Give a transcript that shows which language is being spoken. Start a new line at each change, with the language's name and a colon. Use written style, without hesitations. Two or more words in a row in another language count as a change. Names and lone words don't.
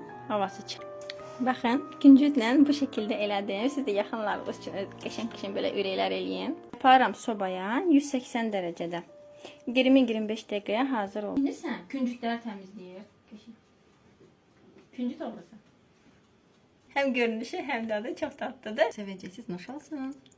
Azerbaijani: Havası çıxır. Baxın, küncütlə bu şəkildə elədim. Siz də yaxınlarınız üçün qəşəng-qəşəng belə ürəklər eləyin. Aparıram sobaya 180 dərəcədə. 20-25 dəqiqəyə hazır olur. Bilirsən, küncütləri təmizləyir. Küncüt olursa.
Turkish: Hem görünüşü hem de adı çok tatlıdır. Seveceksiniz, hoş olsun.